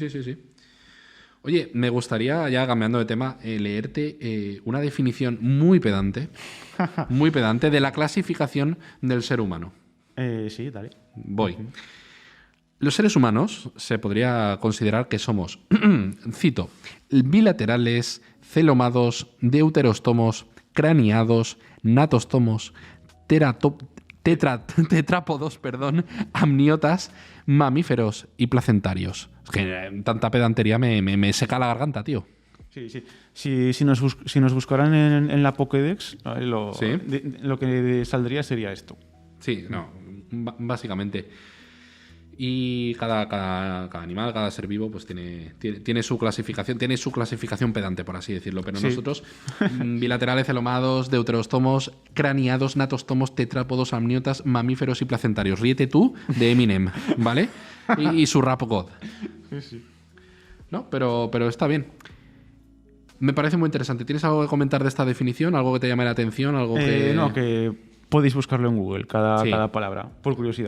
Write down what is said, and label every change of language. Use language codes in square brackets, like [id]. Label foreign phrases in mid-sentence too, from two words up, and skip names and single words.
[es] Oye, me gustaría, ya cambiando de tema, leerte una definición muy pedante de la clasificación del ser humano. Sí, dale. Voy. Los seres humanos se podría considerar que somos, cito, bilaterales, celomados, deuterostomos, craneados, natostomos, tetrápodos, amniotas, mamíferos y placentarios. Es que tanta pedantería me seca la garganta, tío. Sí. Si nos buscaran en la Pokédex, ¿Sí? lo que saldría sería esto. Sí, no, básicamente. Y cada animal, cada ser vivo, pues tiene su clasificación pedante, por así decirlo. Pero Sí. nosotros, bilaterales, celomados, deuterostomos, craneados, natostomos, tetrápodos, amniotas, mamíferos y placentarios. Ríete tú de Eminem, ¿vale? Y su rap god. Sí. ¿No? Pero está bien. Me parece muy interesante. ¿Tienes algo que comentar de esta definición? ¿Algo que te llame la atención? ¿Algo que... No, que podéis buscarlo en Google, Sí. cada palabra, por curiosidad.